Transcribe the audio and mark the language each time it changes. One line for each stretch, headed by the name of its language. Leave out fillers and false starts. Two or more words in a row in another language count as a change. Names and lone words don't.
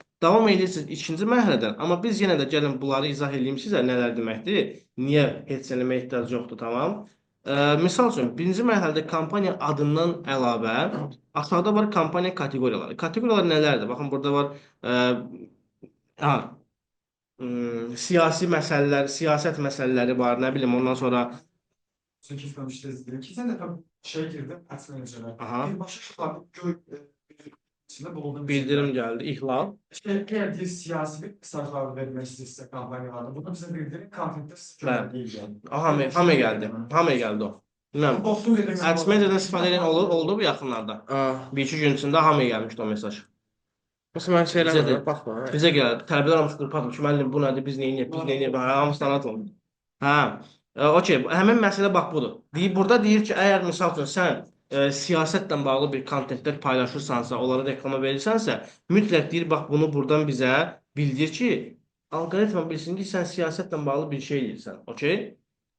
Azerbaijani: Davam edirsiniz ikinci mərhələdən, amma biz yenə də gəlin bunları izah edeyim sizə nələr deməkdir, niyə heç eləmə ehtiyac yoxdur, tamam. Misal üçün, birinci mərhələdə kampaniya adından əlavə aşağıda var kampaniya kateqoriyaları. Kateqoriyalar nələrdir? Baxın, burada var siyasi məsələlər, siyasət məsələləri var, nə bilim, ondan sonra
Turkish: 8 tanıştı izledim. Geçen de tabii girdim, ads manager'a. Aha. Bir başka şu var, içinde bulunduğum
Azerbaijani: bildirim gəldi, ihlal.
Turkish: Eğer bir siyasi bir mesajlar vermek isterse kampanyalarda, bunu bize bildirin, content'te
Azerbaijani: Bəli.
Turkish: değil yani.
Azerbaijani: Hamıya gəldi. Hamıya gəldi o. Bilməm. Ads manager'dan istifadə edən oldu bu yaxınlarda. Bir-iki gün içində hamıya gəlmişdi o mesaj. Məsələn, mən Bizə də- şeylərə baxma. Bizə gəldi. Tərbiyyələr almış qrup atmış ki, müəllim bu nədir, biz neyniyək, biz neyniyək. Hamısından atılır. Hə. Okey, həmin məsələ bax budur. Burada deyir ki, əgər misal üçün sən siyasətlə bağlı bir kontentlər paylaşırsansa, onlara reklama verirsənsə, mütləq deyir, bax bunu buradan bizə bildir ki, alqoritma bilsin ki, sən siyasətlə bağlı bir şey edirsən.